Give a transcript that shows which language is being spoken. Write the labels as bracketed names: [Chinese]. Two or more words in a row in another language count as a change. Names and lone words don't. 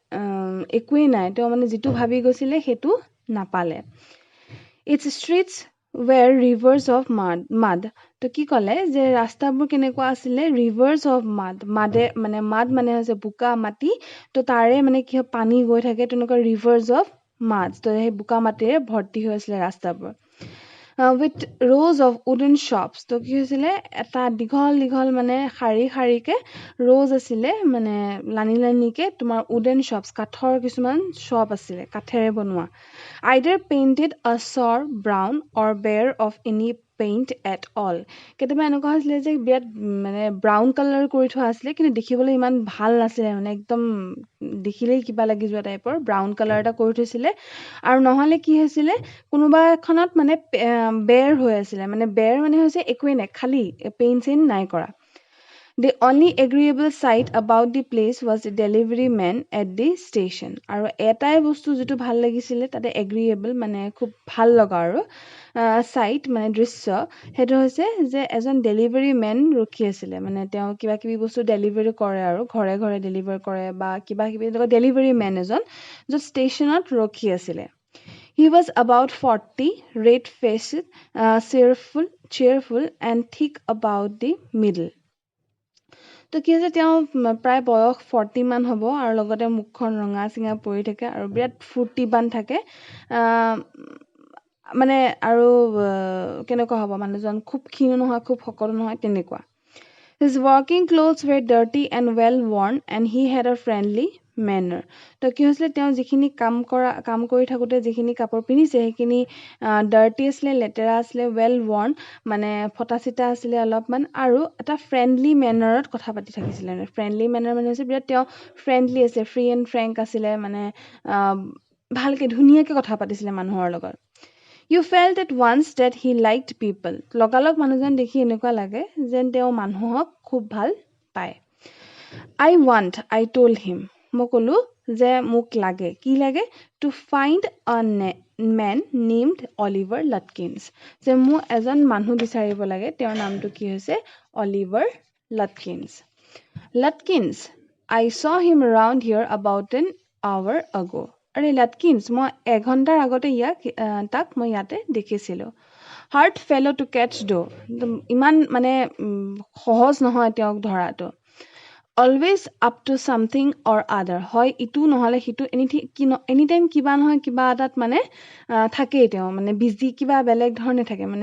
[Assamese] একোৱেই নাই তেওঁ মানে যিটো ভাবি গৈছিলে সেইটো নাপালে [English] its streets were rivers of mud [Assamese] তো কি ক'লে যে ৰাস্তাবোৰ কেনেকুৱা আছিলে [English] rivers of mud [Assamese] মানে হৈছে বোকা মাটি তো তাৰে মানে কি হয় পানী গৈ থাকে তেনেকুৱা [English] rivers of mud [Assamese] তো সেই বোকা মাটিৰে ভৰ্তি হৈ আছিলে ৰাস্তাবোৰ [English] with rows of wooden shops [Assamese] তো কি হৈছিলে এটা দীঘল মানে শাৰীকে rows আছিলে মানে লানিকে তোমাৰ [English] wooden shops [Assamese] কাঠৰ কিছুমান shop আছিলে কাঠেৰে বনোৱা [English] either painted a sour brown or bare of any paint at [Assamese] all কেতিয়াবা এনেকুৱা হৈছিলে যে বিৰাট মানে [English] brown colour [Assamese] কৰি থোৱা আছিলে কিন্তু দেখিবলৈ ইমান ভাল নাছিলে মানে একদম দেখিলেই কিবা লাগি যোৱা টাইপৰ [English] brown colour [Assamese] এটা কৰি থৈছিলে আৰু নহ'লে কি হৈছিলে কোনোবা এখনত মানে বেৰ হৈ আছিলে মানে বেৰ মানে হৈছে একোৱেই নাই খালী পেইণ্ট নাই কৰা [English] The only agreeable sight about the place was the delivery man at the station. [Assamese] আৰু এটাই বস্তু যেটো ভাল লাগিছিলে তাতে agreeable মানে খুব ভাল লগা আৰু চাইট মানে দৃশ্য সেইটো হৈছে যে এজন [English] delivery man [Assamese] ৰখি আছিলে মানে তেওঁ কিবা কিবি বস্তু ডেলিভাৰী কৰে আৰু ঘৰে ঘৰে ডেলিভাৰ কৰে বা কিবা কিবি [English] delivery man [Assamese] এজন য'ত ষ্টেচনত ৰখি আছিলে [English] He was about 40, red-faced, cheerful and thick about the middle. [Assamese] তো কি হৈছে তেওঁ প্ৰায় বয়স 40 মান হ'ব আৰু লগতে মুখখন ৰঙা চিঙা পৰি থাকে আৰু বিৰাট ফূৰ্তিবান থাকে মানে আৰু কেনেকুৱা হ'ব মানুহজন খুব ক্ষীণ নহয় খুব শকত নহয় তেনেকুৱা [English] His working clothes were dirty and well worn and he had a friendly manner. [Assamese] তো কি হৈছিলে তেওঁ যিখিনি কাম কৰি থাকোঁতে যিখিনি কাপোৰ পিন্ধিছে সেইখিনি ডাৰ্টি আছিলে লেতেৰা আছিলে [English] well worn [Assamese] মানে ফটা চিটা আছিলে অলপমান আৰু এটা [English] friendly mannerত [Assamese] কথা পাতি থাকিছিলে [English] friendly manner [Assamese] মানে হৈছে বিৰাট তেওঁ ফ্ৰেণ্ডলি আছে [English] free and frank [Assamese] আছিলে মানে ভালকৈ ধুনীয়াকৈ কথা পাতিছিলে মানুহৰ লগত [English] You felt at once that he liked people. [Assamese] লগালগ মানুহজন দেখি এনেকুৱা লাগে যেন তেওঁ মানুহক খুব ভাল পায় [English] I told him [Assamese] মই ক'লো যে মোক লাগে কি লাগে [English] to find a man named Oliver Lutkins [Assamese] যে মোক এজন মানুহ বিচাৰিব লাগে তেওঁৰ নামটো কি হৈছে Oliver Lutkins [English] I saw him around here about an hour ago [Assamese] আৰে লাটকিন্স মই এঘণ্টাৰ আগতে তাক মই ইয়াতে দেখিছিলোঁ [English] hard fellow to catch though [Assamese] ইমান মানে সহজ নহয় তেওঁক ধৰাটো [English] always up to something or other [Assamese] হয় ইটো নহ'লে সিটো [English] any time [Assamese] কিবা নহয় কিবা এটাত মানে থাকেই তেওঁ মানে বিজি কিবা বেলেগ ধৰণে থাকে মানে